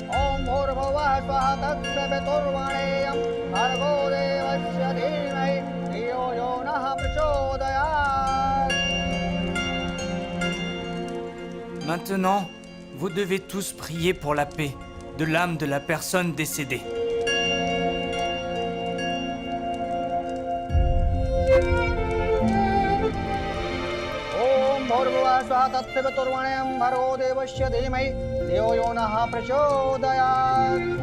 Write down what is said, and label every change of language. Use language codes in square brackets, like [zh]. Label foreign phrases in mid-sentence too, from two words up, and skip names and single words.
[sa] ॐ भूर्भुवः स्वः तत्सवितुर्वरेण्यं भर्गो देवस्य धीमहि धियो यो नः प्रचोदयात्. [fr] Maintenant, vous devez tous prier pour la paix de l'âme de la personne décédée. [sa] तत्सवितुर्वरेण्यं भर्गो देवस्य धीमहि धियो यो नः प्रचोदयात्.